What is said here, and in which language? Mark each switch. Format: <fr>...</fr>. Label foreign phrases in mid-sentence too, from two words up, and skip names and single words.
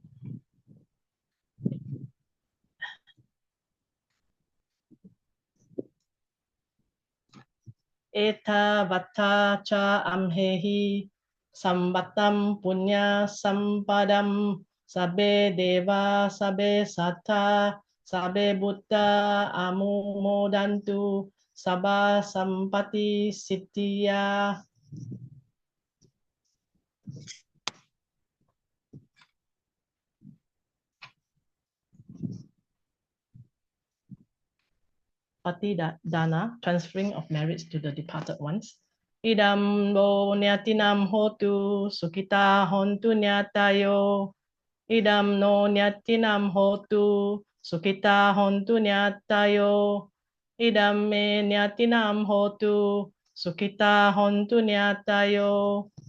<pi>Eta vata cha amhehi sambatam punya sampadam sabe deva sabe sata sabe buddha amumodantu sabha sampati sitya. Pati dana,</pi> <en>transferring of merits to the departed ones.</en> <pi>Idam bo nyatinam hotu sukita hontu nyatayo. Idam no nyatinam hotu sukita hontu nyatayo. Idam me nyatinam hotu sukita hontu nyatayo.</pi>